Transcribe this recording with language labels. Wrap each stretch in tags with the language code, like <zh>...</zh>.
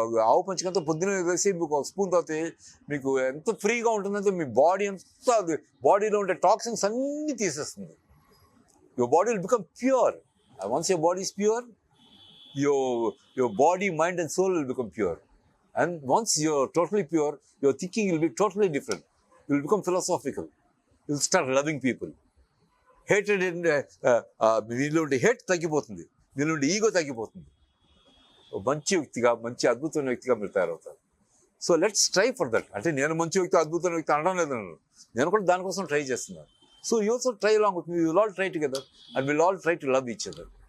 <te>ఆవు పంచకంతా పొద్దున వేసి మీకు 1 స్పూన్ తాగితే మీకు ఎంత ఫ్రీగా ఉంటుందంటే, మీ బాడీ అంతా బాడీలో ఉండే టాక్సిన్స్ అన్నీ తీసేస్తుంది.</te> <en>Your body will become pure. Once your body is pure, your body, mind and soul will become pure. And once you're totally pure, your thinking will be totally different. You will become philosophical. You will start loving people. Hatred in</en> <te>మీలో ఉండే hate తగ్గిపోతుంది, మీలో ఉండే ego తగ్గిపోతుంది. మంచి వ్యక్తిగా, మంచి అద్భుతమైన వ్యక్తిగా మీరు తయారవుతారు.</te> <en>So let's try for that.</en> <te>అంటే నేను మంచి వ్యక్తి, అద్భుతమైన వ్యక్తి అనడం లేదు, నేను కూడా దానికోసం ట్రై చేస్తున్నాను.</te> <en>So you also try along with me, will all try together and will all try to love each other.</en>